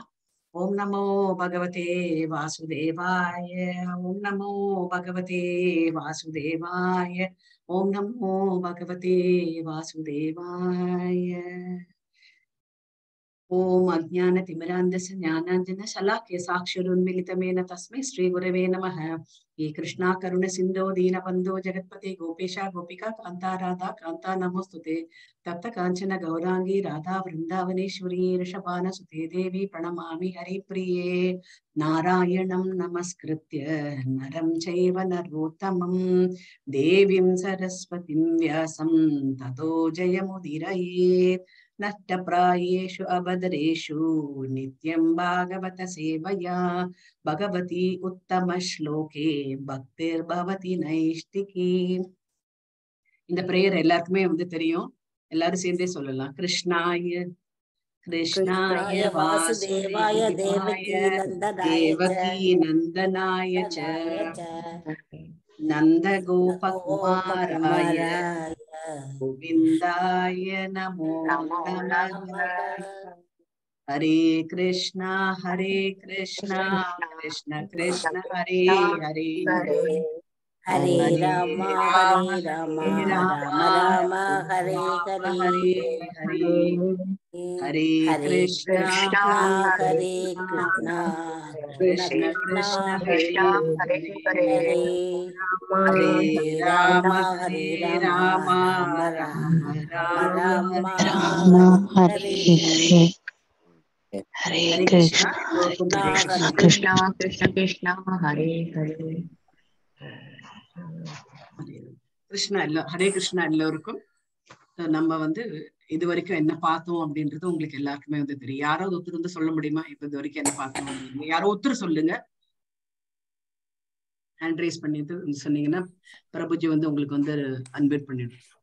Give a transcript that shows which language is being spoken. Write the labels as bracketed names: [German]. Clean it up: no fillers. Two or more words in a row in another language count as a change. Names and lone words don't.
[Sanskrit] ॐ नमो भगवते वासुदेवाय, ॐ नमो भगवते वासुदेवाय, ॐ नमो भगवते वासुदेवाय, ஓம் நமோ பகவதே வாசுதேவாய. ॐ अज्ञानतिमिरान्धस्य ज्ञानाञ्जन शलाक्य चक्षुरुन्मिलितमेन तस्मै श्री गुरवे नमः. ये कृष्णा करुण सिंधो दीनबंधो जगत्पते गोपेशा गोपिका कांता राधा कांता नमोस्तुते. तप्त कांचन गौरांगी राधा वृंदावनेश्वरी ऋषभानुसुते देवी प्रणमामि हरिप्रिये. नारायणं नमस्कृत्य नरं चैव नरोत्तमं देवीं सरस्वतीं व्यासं ततो जयमुदीरयेत्. नष्टप्रायेषु अभद्रेषु नित्यं भागवत सेवया भगवती उत्तम श्लोके भक्तिर्भवति नैष्ठिकी. [Tamil] இந்த பிரேயர் எல்லாருக்குமே தெரியும், எல்லாரும் சேர்ந்தே சொல்லலாம். [Sanskrit] कृष्णाय कृष्णाय वासुदेवाय देवकी नन्दनाय च नन्द गोपकुमाराय गोविन्दाय नमो नमः. हरे कृष्णा कृष्ण कृष्ण हरे हरे, हरे राम राम हरे हरे, हरे कृष्णा हरे कृष्णा कृष्ण कृष्ण हरे हरे, हरे राम राम राम हरे हरे. हरे कृष्ण कृष्ण कृष्ण कृष्ण हरे हरे. [Tamil] கிருஷ்ணா ஹரே கிருஷ்ணா எல்லோருக்கும். நம்ம இது வரைக்கும் என்ன பார்த்தோம் அப்படின்றது உங்களுக்கு எல்லாருக்குமே தெரியும். யாராவது ஒருத்தர் சொல்ல முடியுமா இப்ப இது வரைக்கும் என்ன பார்த்தோம் அப்படின்னு? யாரோ ஒருத்தர் சொல்லுங்க, [English] hand raise [Tamil] பண்ணிட்டு சொன்னீங்கன்னா பிரபுஜி உங்களுக்கு அன்மியூட் பண்ணிடும்.